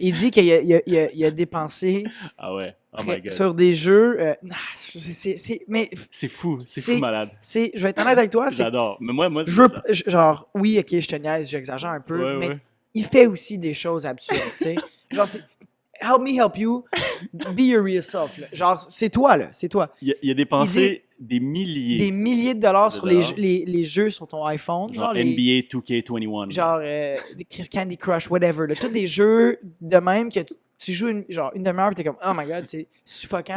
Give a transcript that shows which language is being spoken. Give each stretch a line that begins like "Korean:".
French: Il dit qu'il a dépensé... Ah ouais.
English: Oh my God.
French: Sur des jeux... mais... C'est fou malade. Je vais être honnête avec toi. J'adore. Mais moi genre, oui, OK, je te niaise, j'exagère un peu, mais il fait aussi des choses absurdes, tu sais. Genre,
English: help me help you, be your real self.
French: Là. Genre, c'est toi, là, c'est toi. Il a dépensé des milliers. Des milliers de dollars sur dollars. les jeux sur ton iPhone. Genre les, NBA 2K21. genre Candy Crush, whatever. Là. Tous des jeux de même que tu joues une demi-heure et t'es comme,
English: oh my god,
French: c'est suffocant.